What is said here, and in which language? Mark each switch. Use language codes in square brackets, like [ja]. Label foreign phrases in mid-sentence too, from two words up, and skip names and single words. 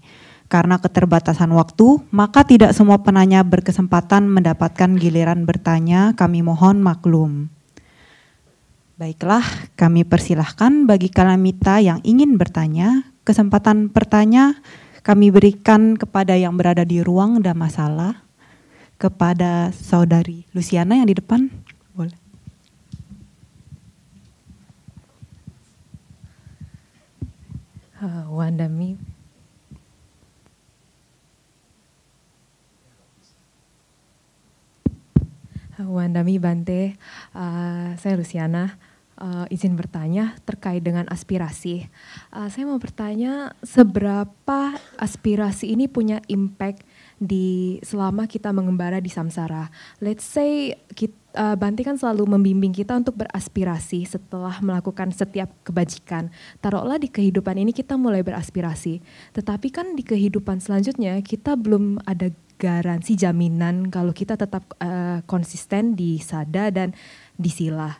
[id] Karena keterbatasan waktu, maka tidak semua penanya berkesempatan mendapatkan giliran bertanya, kami mohon maklum. Baiklah, kami persilahkan bagi kalanamita yang ingin bertanya, kesempatan bertanya kami berikan kepada yang berada di ruang Dhammasala, kepada Saudari Luciana yang di depan. Boleh. Wandami. [pi] Wandami Bante, [id] saya Luciana. Izin bertanya terkait dengan aspirasi. Saya mau bertanya seberapa aspirasi ini punya impact di selama kita mengembara di samsara. [en] Let's say [id] Bante kan selalu membimbing kita untuk beraspirasi setelah melakukan setiap kebajikan. Taruhlah di kehidupan ini kita mulai beraspirasi. Tetapi kan di kehidupan selanjutnya kita belum ada garansi jaminan kalau kita tetap konsisten di sada dan di sila.